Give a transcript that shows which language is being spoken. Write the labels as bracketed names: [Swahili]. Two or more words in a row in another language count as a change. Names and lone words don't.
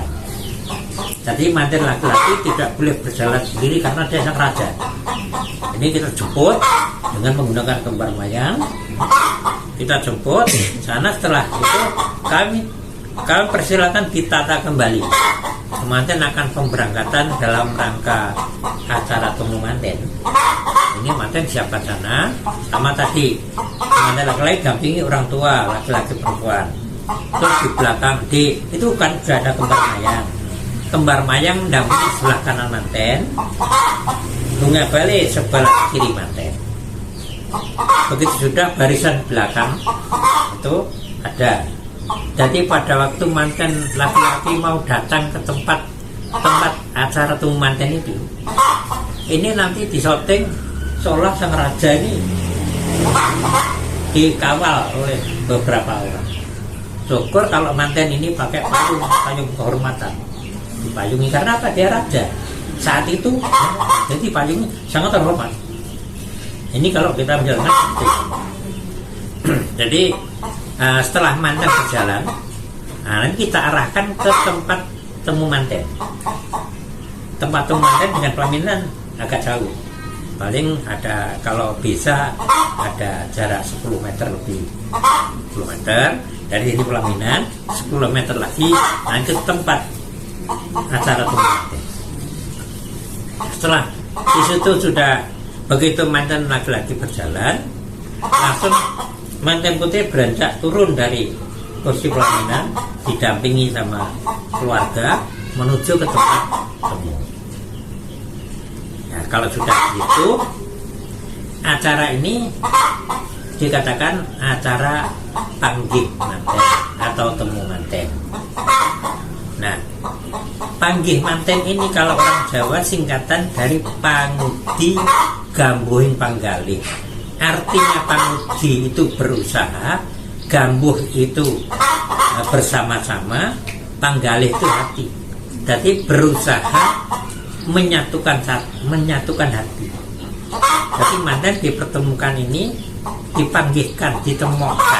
[Indonesian] Jadi manten laki-laki tidak boleh berjalan sendiri karena dia sang raja. Ini kita jemput dengan menggunakan kembar mayang. Kita jemput sana, setelah itu kami persilakan ditata kembali. Manten akan pemberangkatan dalam rangka acara temu manten. Ini manten siapkan sana, sama tadi manten laki-laki dampingi orang tua, laki-laki perempuan. Terus di belakang itu kan sudah ada kembar mayang. Kembar mayang dampingi sebelah kanan manten, bunga bali sebelah kiri manten. Begitu sudah barisan belakang itu ada. Jadi pada waktu manten laki-laki mau datang ke tempat acara temu manten itu, ini nanti di syuting seolah sang raja ini dikawal oleh beberapa orang. syukur kalau manten ini pakai payung kehormatan, dipayungi karena apa? Dia raja saat itu, jadi payung sangat terhormat. Ini kalau kita menjalankan seperti itu. Jadi setelah manten berjalan, nanti kita arahkan ke tempat temu manten. Tempat temu manten dengan pelaminan agak jauh, paling ada, kalau bisa ada jarak 10 meter lebih, 10 meter dari sini pelaminan, 10 meter lagi nanti ke tempat acara temu manten. Setelah di situ sudah, begitu manten laki-laki berjalan, langsung manten putih beranjak turun dari kursi pelaminan, didampingi sama keluarga menuju ke tempat temu. Nah, kalau sudah gitu, acara ini dikatakan acara panggih manten atau temu manten. Nah, panggih manten ini kalau orang Jawa singkatan dari [Javanese] pangudi gambuhing panggalih. [Indonesian] Artinya pangudi itu berusaha, gambuh itu bersama-sama, panggalih itu hati. Jadi berusaha menyatukan hati. Jadi manten dipertemukan ini, dipanggihkan, ditemukan.